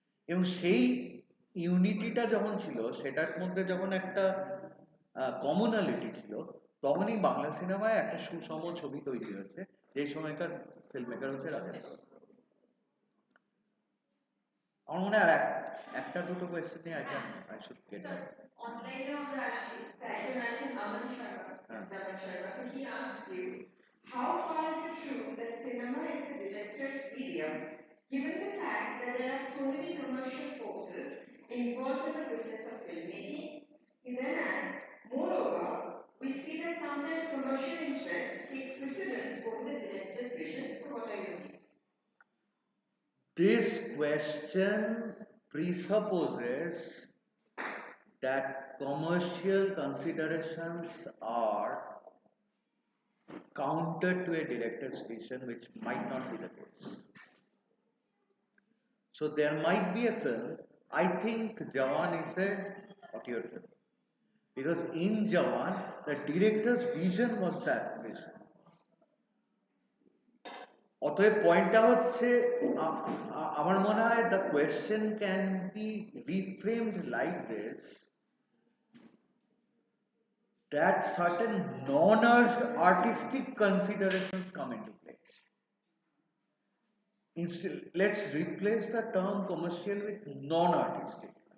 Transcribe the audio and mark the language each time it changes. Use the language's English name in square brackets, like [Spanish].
[Bangla] এবং সেই ইউনিটিটা যখন ছিল, সেটার মধ্যে যখন একটা কমনালিটি ছিল, তখনই বাংলা সিনেমায় একটা সুষম ছবি তৈরি হয়েছে। যে সময়কার ফিল্ম মেকার হচ্ছে রাজেশ। আমার মনে হয় আর একটা দুটো কোয়েশ্চেন নিয়ে [English] I should get [Bangla] Sir, online আমরা আসছি, একজন আছেন আমান Sharma, Mr. [English] Aman Sharma. So he asks you, how far is it true that cinema is the director's medium, given the fact that there are so many commercial forces involved in the business of filmmaking? He then adds, moreover, we see that sometimes commercial interests take precedence over the director's vision. So what are your views? This question presupposes that commercial considerations are counter to a director's vision, which might not be the case. So there might be a film. I think Jawan is a auteur film, because in Jawan the director's vision was that vision. [Bangla] অতএব পয়েন্টটা হচ্ছে, আমার মনে হয় [English] The question can be reframed like this, that certain non-artistic considerations come into play. Instead, let's replace the term commercial with non-artistic.